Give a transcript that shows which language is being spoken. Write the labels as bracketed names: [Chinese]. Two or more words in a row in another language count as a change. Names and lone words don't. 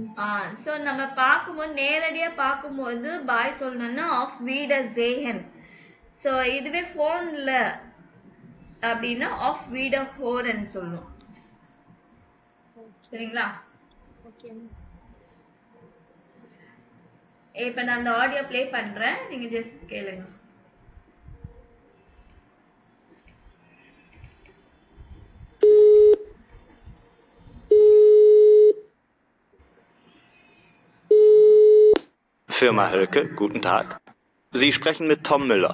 [Tamil] So நம்ம பார்க்கும்போது நேரடியா பார்க்கும்போது பாய் சொல்லணும்னா [German] Auf Wiedersehen. [Tamil] ஸோ இதுவே ஃபோன்ல அப்படின்னா [German] Auf Wiederhören [Tamil] சொல்லணும். சரிங்களா? ஓகே. இப்போ நான் அந்த [English] audio play [Tamil] பண்றேன், நீங்க ஜஸ்ட் கேளுங்க. [German] Firma Hölke, guten Tag. Sie sprechen mit Tom Müller.